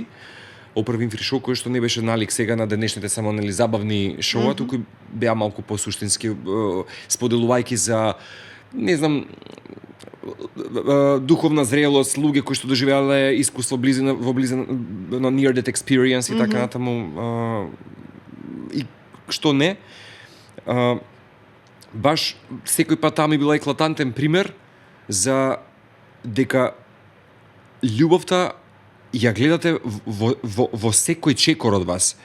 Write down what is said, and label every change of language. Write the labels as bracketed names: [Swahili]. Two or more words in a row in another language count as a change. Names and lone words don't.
[Macedonian] Опра Винфри шоу кој што не беше налик сега на денешните само нели забавни шоуа, туку беа малку посуштински споделувајќи за не знам духовна зрелост, луѓе кои што доживеале искуство во близина на [English] near death experience [Macedonian] и така натаму и што не. Баш секој пат таа ми била еклатантен пример за дека љубовта ја гледате во секој чекор од вас.